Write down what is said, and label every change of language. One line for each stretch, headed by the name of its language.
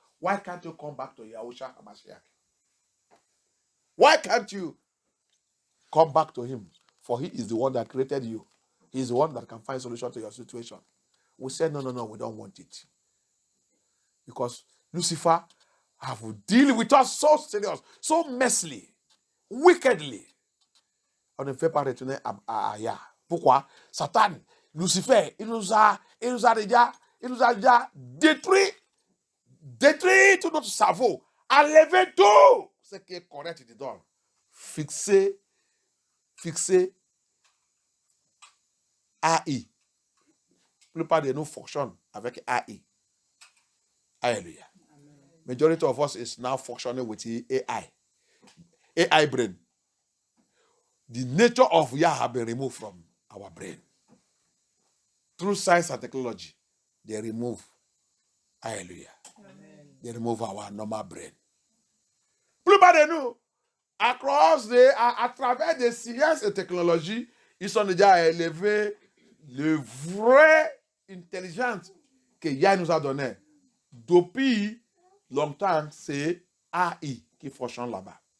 English: Why can't you come back to Yahushua HaMashiach? Why can't you come back to him? For he is the one that created you. He is the one that can find solution to your situation. We said, no, we don't want it. Because Lucifer have deal with us so serious, so messily, wickedly.
French: On ne fait pas retourner à Aya. Pourquoi? Satan, Lucifer, il nous a déjà détruit tout notre cerveau, enlevé tout ce qui est correct dedans. Fixer AI. La plupart de nous fonctionnent avec AI. Hallelujah.
English: Majority of us is now functioning with AI. AI brain. The nature of Yah have been removed from our brain. Through science and technology, they remove. Hallelujah. Amen. They remove our normal brain.
French: Plupart de nous, à travers des sciences et technologies, ils sont déjà élevés le vrai intelligence que Yah nous a donné. Depuis longtemps, c'est AI qui fonctionne là-bas.